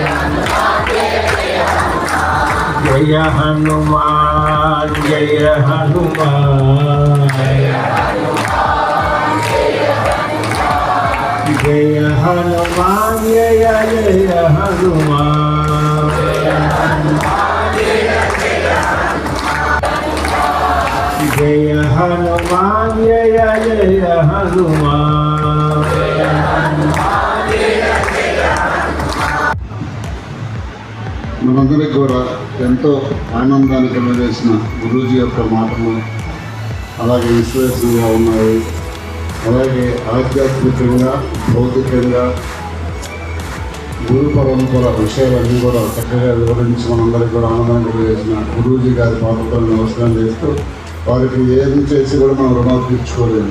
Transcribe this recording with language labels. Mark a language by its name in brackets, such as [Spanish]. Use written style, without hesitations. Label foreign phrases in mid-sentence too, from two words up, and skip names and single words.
[Hindi] जय हनुमान जय हनुमान जय हनुमान जय जय हनुमान जय हनुमान जय जय हनुमान [Telugu] మనందరికీ కూడా ఎంతో ఆనందాన్ని కలిగజేసిన గురూజీ యొక్క మాటలు అలాగే విశ్వాసంగా ఉన్నాయి. అలాగే ఆధ్యాత్మికంగా భౌతికంగా గురు పరంపర విషయాలన్నీ కూడా చక్కగా వివరించి మనందరికీ కూడా ఆనందాన్ని కలిగజేసిన గురూజీ గారి పాటతో నమస్కారం చేస్తూ వారికి ఏది చేసి కూడా మనం రుణాలు తీర్చుకోలేము.